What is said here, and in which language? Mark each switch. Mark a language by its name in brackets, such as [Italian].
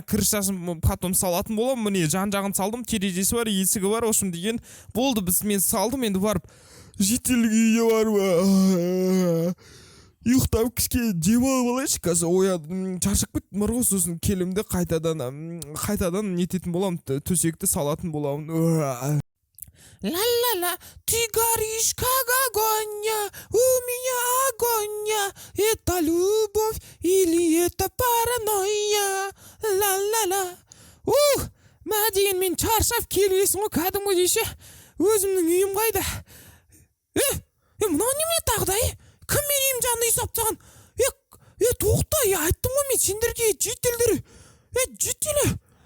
[Kazakh] Крышасын потом салатын боламын. Міне жан-жағын салдым, терезесі бар, есігі бар, ошым деген болды. Мен салдым, енді барып жителдің үйіне барып ұйықтап кішкене демалып алайыншы. Қазір оядым, шаршап кеттім ғой, сосын келімді қайтадан нететін боламын, төсекті салатын боламын. [Russian] Ла-ла-ла, ты горишь как огонь, у меня огонь. Это любовь или это паранойя? Ла-ла-ла. [Kazakh] Мә деген мен шаршап келесің ғой, кәдімгі десе. Өзімнің үйім қайда? Мынау немене тағда? Кім мен үйім жанында үй салып тастаған? Тоқта, айттым ғой мен сендерге, жителдер. Жителі.